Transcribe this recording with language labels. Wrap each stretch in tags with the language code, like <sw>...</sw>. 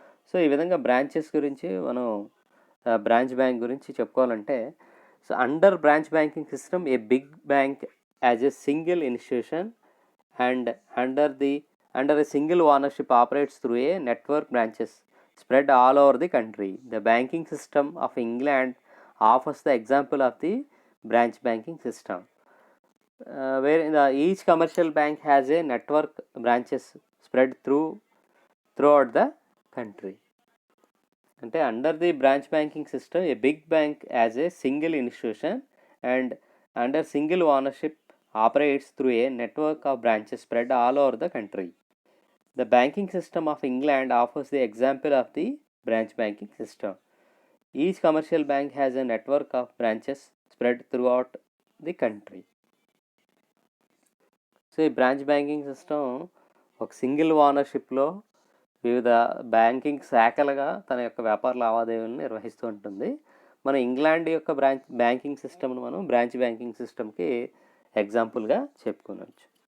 <te>So ఈ విధంగా branches గురించి మనం బ్రాంచ్ బ్యాంక్ గురించి చెప్పుకోవాలంటే,</te> <en>So under branch banking system a big bank as a single institution and under a single ownership operates through a network branches spread all over the country. The banking system of England offers the example of the branch banking system. Where each commercial bank has a network branches spread throughout the country. అంటే under the branch banking system a big bank as a single institution and under single ownership operates through a network of branches spread all over the country. The banking system of England offers the example of the branch banking system. Each commercial bank has a network of branches spread throughout the country.</en> <te>So ఈ branch banking system ఒక single ఓనర్షిప్లో వివిధ banking శాఖలుగా తన యొక్క వ్యాపార లావాదేవీలను నిర్వహిస్తూ ఉంటుంది. మన ఇంగ్లాండ్ యొక్క బ్యాంకింగ్ సిస్టమ్ను మనం బ్రాంచ్ బ్యాంకింగ్ సిస్టమ్కి ఎగ్జాంపుల్గా చెప్పుకోవచ్చు.</te>